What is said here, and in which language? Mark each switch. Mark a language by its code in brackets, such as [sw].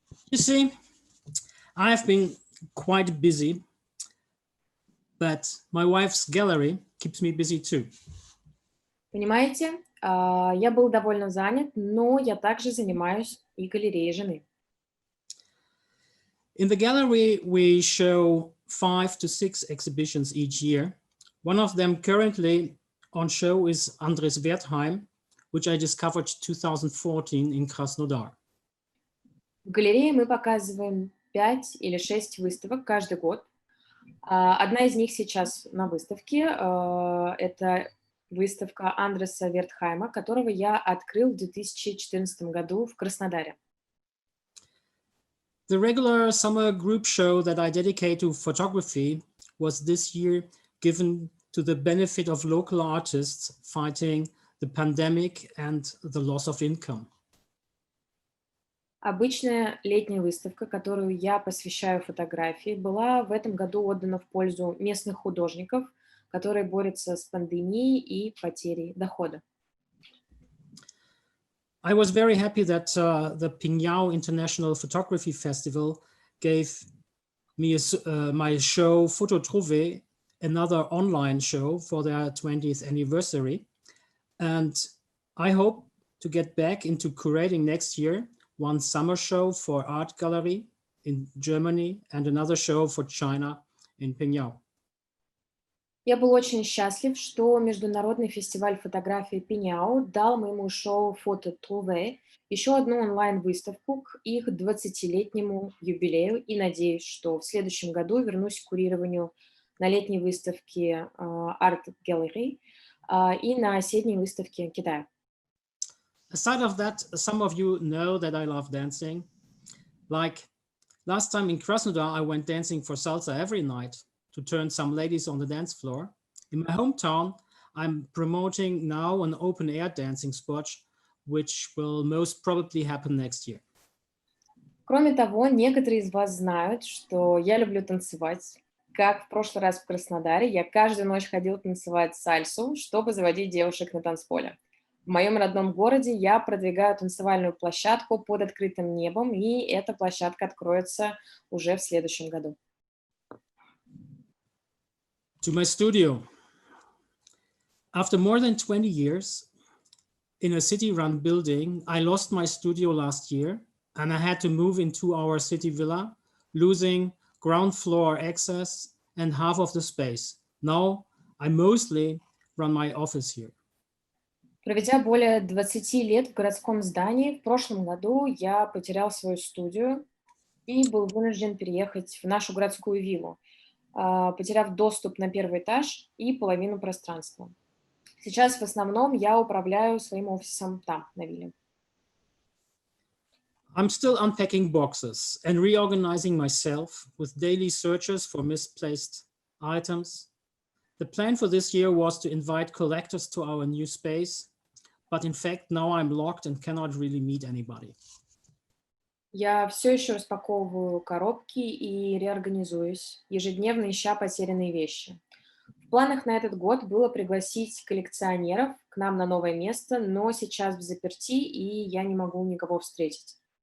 [en] You see, I have been quite busy, but my wife's gallery keeps me busy too. [ru] Понимаете, я был довольно занят, но я также занимаюсь и галереей жены. [en] In the gallery, we show 5 to 6 exhibitions each year. One of them currently on show is Andres Wertheim, which I discovered 2014 in Krasnodar. [ru] В галерее мы показываем 5 или 6 выставок каждый год. Одна из них сейчас на выставке. Это выставка Андреса Вертхайма, которого я открыл в 2014 году в Краснодаре. [en] The regular summer group show that I dedicate to photography was this year given to the benefit of local artists fighting the pandemic and the loss of income. [ru] Обычная летняя выставка, которую я посвящаю фотографии, была в этом году отдана в пользу местных художников, которые борются с пандемией и потерей дохода. [en] I was very happy that the Pingyao International Photography Festival gave me my show PhotoVisa, another online show for their 20th anniversary. And I hope to get back into curating next year, one summer show for art gallery in Germany and another show for China in Pingyao. [ru] Я был очень счастлив, что Международный фестиваль фотографии Пиняо дал моему шоу PhotoVisa еще одну онлайн-выставку к их 20-летнему юбилею, и надеюсь, что в следующем году вернусь к курированию на летней выставке Art Gallery и на осенней выставке Китая. [en] Aside of that, some of you know that I love dancing. Like last time in Krasnodar, I went dancing for salsa every night to turn some ladies on the dance floor. In my hometown, I'm promoting now an open air dancing spot, which will most probably happen next year. [ru] Кроме того, некоторые из вас знают, что я люблю танцевать. Как в прошлый раз в Краснодаре, я каждую ночь ходил танцевать сальсу, чтобы заводить девушек на танцполе. В моем родном городе я продвигаю танцевальную площадку под открытым небом, и эта площадка откроется уже в следующем году. [en] To my studio. After more than 20 years in a city-run building, I lost my studio last year and I had to move into our city villa, losing ground floor access and half of the space. Now I mostly run my office here. [ru] Проведя более 20 лет в городском здании, в прошлом году я потерял свою студию и был вынужден переехать в нашу городскую виллу, потеряв доступ на первый этаж и половину пространства. Сейчас в основном я управляю своим офисом там, на вилле. [en] I'm still unpacking boxes and reorganizing myself with daily searches for misplaced items. The plan for this year was to invite collectors to our new space, but in fact now I'm locked and cannot really meet anybody. [ru] Я все еще распаковываю коробки и реорганизуюсь, ежедневно ища потерянные вещи. В планах на этот год было пригласить коллекционеров к нам на новое место, но сейчас в заперти, и я не могу никого встретить.